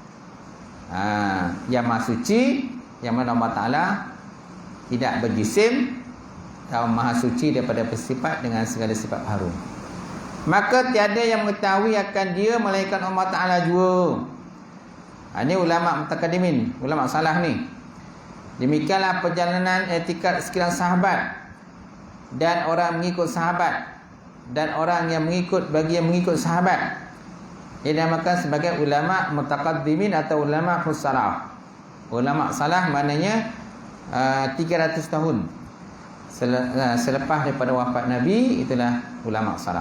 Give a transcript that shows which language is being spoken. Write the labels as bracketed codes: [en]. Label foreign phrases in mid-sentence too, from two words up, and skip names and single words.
[ms] Yang Maha Suci, yang mana Allah Ta'ala tidak berjisim dan Maha Suci daripada bersifat dengan segala sifat harum. Maka tiada yang mengetahui akan dia melainkan Allah Ta'ala jua. Ini ulama' mutakadimin, ulama' salah ni. Demikianlah perjalanan etikad sekalian sahabat dan orang mengikut sahabat dan orang yang mengikut bagi yang mengikut sahabat. Ia dinamakan sebagai ulama' mutakadimin atau ulama' salaf. Ulama' salah maknanya 300 tahun selepas daripada wafat Nabi, itulah ulama' salaf.